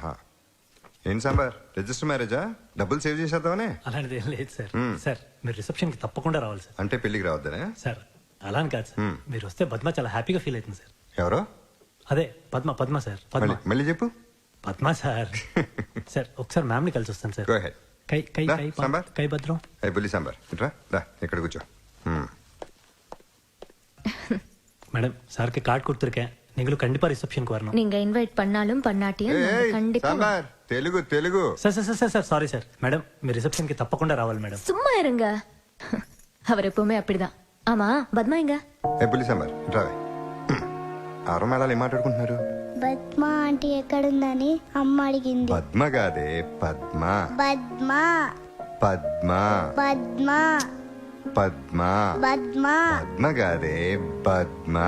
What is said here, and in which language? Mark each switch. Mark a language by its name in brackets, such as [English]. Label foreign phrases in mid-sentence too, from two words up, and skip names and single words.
[Telugu] ఏం సాంబార్, రిజిస్టర్ మ్యారేజా? డబ్బులు సేవ్ చేసేద్దామనే? అలాంటిది ఏం లేదు సార్. సార్ మీరు రిసెప్షన్కి తప్పకుండా రావాలి సార్. అంటే పెళ్లికి రావద్దనే? సార్ అలా అని కాదు సార్, మీరు వస్తే పద్మ చాలా [English] happyగా feel [Telugu] అవుతుంది సార్. ఎవరో? అదే పద్మ. పద్మ సార్, పద్మ. మళ్ళీ చెప్పు. పద్మ సార్. సార్ ఒకసారి మ్యామ్ని కలిసి వస్తాను సార్. [English] Go ahead. [Telugu] కై కై దా, కై సాంబార్. కై భద్రం. ఏ బుల్లి సాంబార్, ఇట్రా దా, ఇక్కడ కూర్చో. [Tamil] மேடம் சாருக்கு கார்டு கொடுத்துருக்கேன், நீங்களும் கண்டிப்பா ரிசப்ஷனுக்கு வரணும். நீங்க இன்வைட் பண்ணாலும் பண்ணாட்டியும் நாங்க கண்டிப்பா [Telugu] సాంబార్ తెలుగు తెలుగు. సార్ సార్ సార్ సార్ సారీ సార్. మేడం మీ రిసెప్షన్కి తప్పకుండా రావాలి మేడం. [Tamil] சும்மா இருங்க, அவர் எப்பவுமே அப்படிதான். ஆமா பத்மா எங்க? [Telugu] ఏ బుల్లి సాంబార్, ఇట్రా. ఆరో మేళాలు ఏం మాట్లాడుకుంటున్నారు? పద్మ ఆంటీ ఎక్కడుందని అమ్మ అడిగింది. పద్మ కాదే, పద్మ. పద్మ పద్మ పద్మ పద్మ పద్మ పద్మ కాదే, పద్మ.